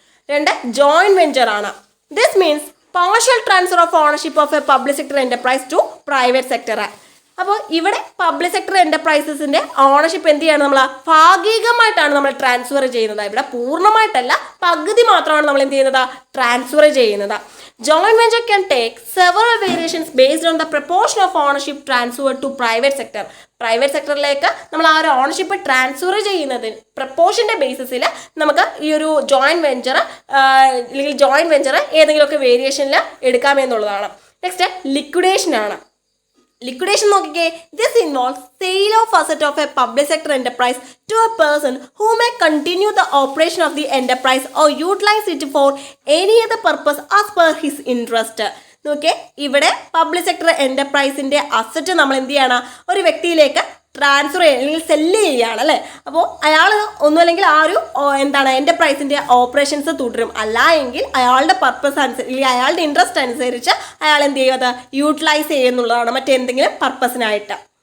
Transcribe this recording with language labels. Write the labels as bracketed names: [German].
[English] 2 joint venture ആണ്. This means partial transfer of ownership of a public sector enterprise to private sector. [Malayalam] അപ്പോൾ ഇവിടെ public sector എന്റർപ്രൈസസിന്റെ ownership എന്ത് ചെയ്യാണ് നമ്മൾ ഭാഗികമായിട്ടാണ് നമ്മൾ ട്രാൻസ്ഫർ ചെയ്യുന്നത്. ഇവിടെ പൂർണ്ണമായിട്ടല്ല, പകുതി മാത്രമാണ് നമ്മൾ എന്ത് ചെയ്യുന്നത് ട്രാൻസ്ഫർ ചെയ്യുന്നത്. [English] Joint venture can take several variations based on the proportion of ownership transferred to private sector. [Malayalam] Private സെക്ടറിലേക്ക് നമ്മൾ ആ ഒരു ഓണർഷിപ്പ് ട്രാൻസ്ഫർ ചെയ്യുന്നതിന് പ്രപ്പോർഷൻ്റെ ബേസിസിൽ നമുക്ക് ഈ ഒരു ജോയിന്റ് വെഞ്ചർ അല്ലെങ്കിൽ ജോയിന്റ് വെഞ്ചർ ഏതെങ്കിലുമൊക്കെ വേരിയേഷനിൽ എടുക്കാമെന്നുള്ളതാണ്. നെക്സ്റ്റ് ലിക്വിഡേഷൻ ആണ്. [English] Liquidation നോക്കിക്കേ, this involves sale of asset of a public sector enterprise to a person who may continue the operation of the enterprise or utilize it for any other purpose as per his interest. [Malayalam] നോക്കിയേ, ഇവിടെ public sector എന്റർപ്രൈസിന്റെ asset നമ്മൾ എന്ത് ചെയ്യണം, ഒരു വ്യക്തിയിലേക്ക് transfer ചെയ്യുക അല്ലെങ്കിൽ cell ചെയ്യുകയാണ് അല്ലേ. അപ്പോൾ അയാൾ ഒന്നുമല്ലെങ്കിൽ ആ ഒരു എന്റർപ്രൈസിന്റെ ഓപ്പറേഷൻസ് തുടരും, അല്ല എങ്കിൽ അയാളുടെ പർപ്പസ് അനുസരിച്ച് അയാളുടെ ഇൻട്രസ്റ്റ് അനുസരിച്ച് അയാൾ എന്ത് ചെയ്യും, അത് യൂട്ടിലൈസ് ചെയ്യുന്നുള്ളതാണ് മറ്റെന്തെങ്കിലും പർപ്പസിനായിട്ട്.